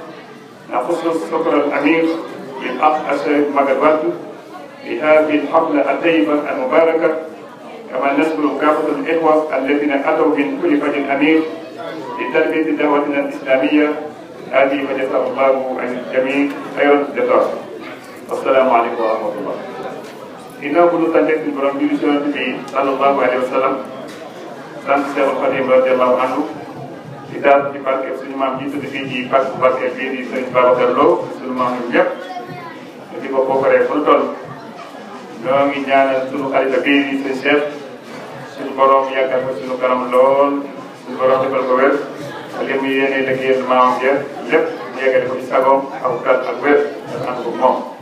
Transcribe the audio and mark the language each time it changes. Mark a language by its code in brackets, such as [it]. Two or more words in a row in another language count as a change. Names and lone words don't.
[ar] نخص الشكر العميق للأخ الشيخ مجد في هذه الحفلة الطيبة المباركة كما نشكر كافة الإخوة الذين أتوا من كل فج أمير لتلبية دعوتنا الإسلامية هذه فجزاه الله عن الجميع خير الجزاء والسلام عليكم ورحمة الله. إنه كل تنجح البرام بي صلى الله عليه وسلم [wo] sant Cheikh Khadim [ar] رضي الله عنه [wo] di daal ci barke suñu maam ji tudd fii ci pàcc barke bii di Serigne Babacar Lo suñu maam ñun ñëpp di ko bokkaree fu ñu toll. ñoo ngi ñaanal suñu xarit bii di seen Cheikh suñu borom yàggal ko suñu kanam lool suñu borom defal ko wér li mu yéene liggéeyal maamam ja lépp ñu yeggale ko ci sagoom ak kàll ak wér ak ànd ko moom.